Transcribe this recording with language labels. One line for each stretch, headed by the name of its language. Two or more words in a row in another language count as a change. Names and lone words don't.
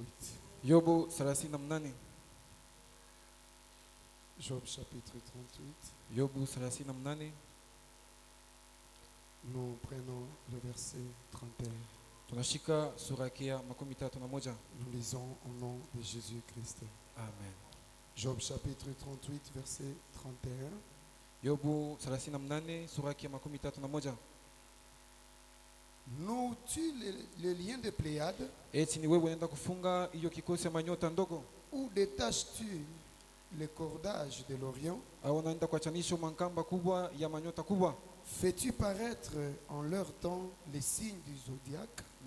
Swahili: Yobo 38.
French: Job chapitre 38.
Swahili: Yobo 38.
French: Nous prenons le verset 31.
Swahili: Tunashika sura ya 31.
French: Nous lisons au nom de Jésus-Christ. Amen. Job chapitre 38 verset 31.
Swahili: Yobo 38 sura ya 31.
French: Nous-tu les liens de Pléiades? Ou détaches-tu les cordages de l'Orient? Fais-tu paraître en leur temps les signes du zodiaque?